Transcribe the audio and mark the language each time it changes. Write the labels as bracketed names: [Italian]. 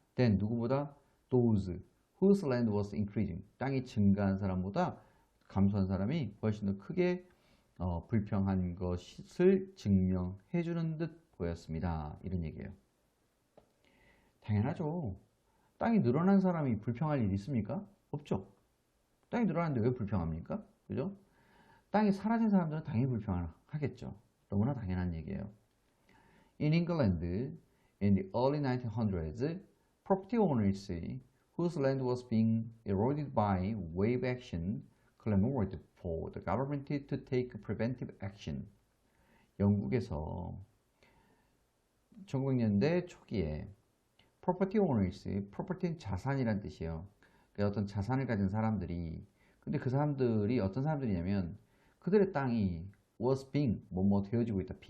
[Korean] then 누구보다 [English] those whose land was increasing [Korean] 땅이 증가한 사람보다 감소한 사람이 훨씬 더 크게 불평한 것을 증명해 주는 듯 보였습니다. 이런 얘기예요. 당연하죠. 땅이 늘어난 사람이 불평할 일이 있습니까? 없죠. 땅이 늘어났는데 왜 불평합니까? 그죠? 땅이 사라진 사람들은 당연히 불평하겠죠. 너무나 당연한 얘기예요. [English] In England, in the early 1900s, property owners whose land was being eroded by wave action clamored for the government to take preventive action. [Korean] 영국에서 1900년대 초기에 [English] property owners, [Korean] property는 자산이란 뜻이에요. 그러니까 어떤 자산을 가진 사람들이 근데 그 사람들이 어떤 사람들이냐면 그들의 땅이 [English] was being [Korean] 뭐뭐 되어지고 있다.